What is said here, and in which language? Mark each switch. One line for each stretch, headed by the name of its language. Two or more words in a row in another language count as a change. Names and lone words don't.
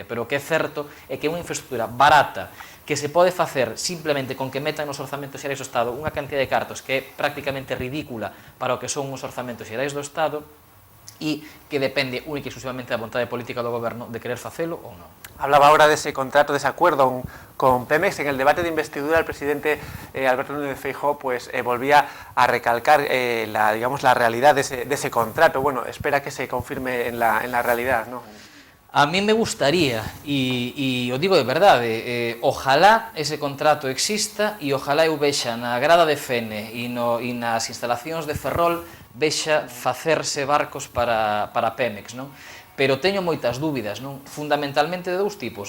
Galician: Pero o que é certo é que unha infraestructura barata que se pode facer simplemente con que metan nos orzamentos xerais do Estado unha cantidad de cartos que é prácticamente ridícula para o que son os orzamentos xerais do Estado, e que depende única e exclusivamente da vontade política do goberno de querer facelo ou non.
Spanish: Hablaba ahora de ese contrato, de ese acuerdo con Pemex. En el debate de investidura, el presidente Alberto Núñez Feijóo pues, volvía a recalcar la realidad de ese contrato. Bueno, espera que se confirme en la realidad, ¿no? A mí me gustaría,
Galician: e o digo de verdade,
Spanish: ojalá ese contrato exista
Galician: e ojalá eu vexa na grada de Fene e nas instalacións de Ferrol vexa facerse barcos para Pemex, non? Pero teño moitas dúbidas, non? Fundamentalmente de dous tipos.